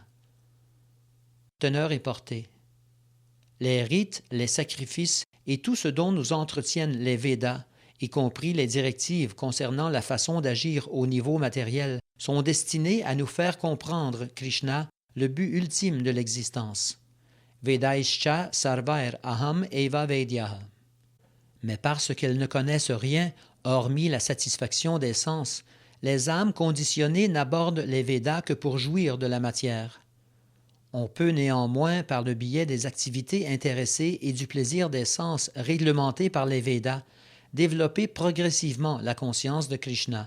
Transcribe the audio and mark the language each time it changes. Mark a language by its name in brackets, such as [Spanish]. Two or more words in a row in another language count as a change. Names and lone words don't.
[French] Teneur et portée. Les rites, les sacrifices et tout ce dont nous entretiennent les Védas, y compris les directives concernant la façon d'agir au niveau matériel, sont destinés à nous faire comprendre Krishna, le but ultime de l'existence. [Sanskrit] Vedaischa sarvair aham eva vedyaha. [French] Mais parce qu'elles ne connaissent rien, hormis la satisfaction des sens, les âmes conditionnées n'abordent les Védas que pour jouir de la matière. On peut néanmoins, par le biais des activités intéressées et du plaisir des sens réglementés par les Védas, développer progressivement la conscience de Krishna.